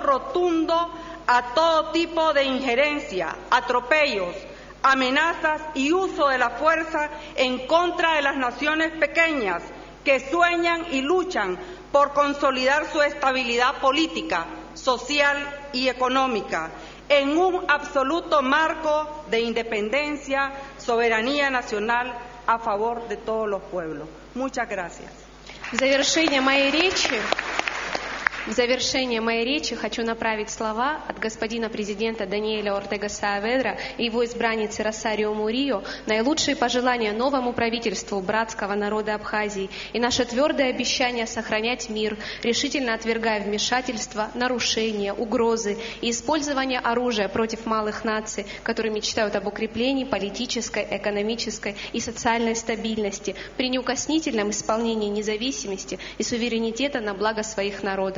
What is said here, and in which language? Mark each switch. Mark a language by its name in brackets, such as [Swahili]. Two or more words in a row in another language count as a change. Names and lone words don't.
[Spanish] rotundo a todo tipo de injerencia, atropellos, amenazas y uso de la fuerza en contra de las naciones pequeñas que sueñan y luchan por consolidar su estabilidad política, social y económica, en un absoluto marco de independencia, soberanía nacional a favor de todos los pueblos. Muchas gracias. [Russian] В завершение моей речи хочу направить слова от господина президента Даниэля Ортега Сааведра и его избранницы Росарио Мурио, наилучшие пожелания новому правительству братского народа Абхазии и наше твердое обещание сохранять мир, решительно отвергая вмешательства, нарушения, угрозы и использование оружия против малых наций, которые мечтают об укреплении политической, экономической и социальной стабильности при неукоснительном исполнении независимости и суверенитета на благо своих народов.